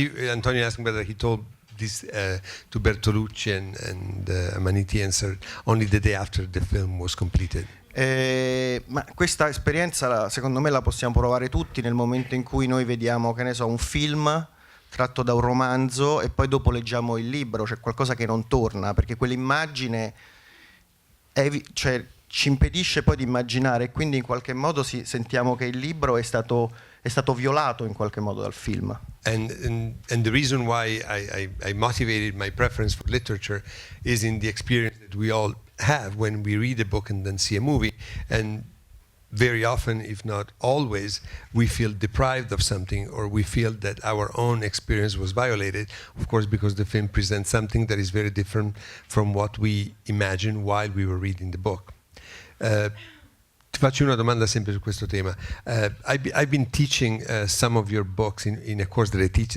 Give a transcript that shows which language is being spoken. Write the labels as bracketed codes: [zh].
[en] Antonio asked whether he told this to Bertolucci and Ammaniti answered only the day after the film was completed. [it] Ma questa esperienza secondo me la possiamo provare tutti nel momento in cui noi vediamo, che ne so, un film tratto da un romanzo e poi dopo leggiamo il libro, c'è qualcosa che non torna, perché quell'immagine ci impedisce poi di immaginare, e quindi in qualche modo sentiamo che il libro è stato violato in qualche modo dal film. [en] And the reason why I motivated my preference for literature is in the experience that we all have when we read a book and then see a movie, and very often, if not always, we feel deprived of something, or we feel that our own experience was violated, of course, because the film presents something that is very different from what we imagined while we were reading the book. [it] Ti faccio una domanda sempre su questo tema. [en] I've been teaching some of your books in a course that I teach.